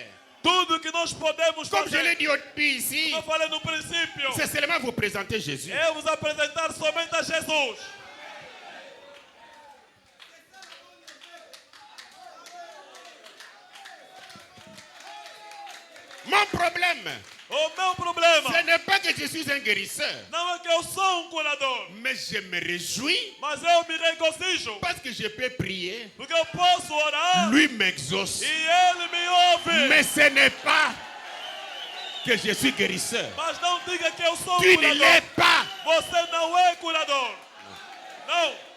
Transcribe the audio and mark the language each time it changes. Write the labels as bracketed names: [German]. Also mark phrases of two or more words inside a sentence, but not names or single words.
[Portuguese] Tudo que nós podemos [French] comme je l'ai [Portuguese] fazer, [French] dit au début ici, [Portuguese] como eu falei no princípio, [French] c'est seulement vous présenter Jésus. [Portuguese] é vos apresentar somente a Jesus. [French] Mon problème, [Portuguese] O meu problema [French] ce n'est pas que je suis un guérisseur, [Portuguese] não é que eu sou um curador, [French] mais je me réjouis [Portuguese] mas eu me regozijo, [French] parce que je peux prier, [Portuguese] porque eu posso orar [French] lui m'exauce. [Portuguese] e Ele me ouve. [French] Mais ce n'est pas que je suis guérisseur. [Portuguese] Mas não diga que eu sou [French] Tu ne l'es [Portuguese] curador. [French] pas. [Portuguese] Você não é curador. Não.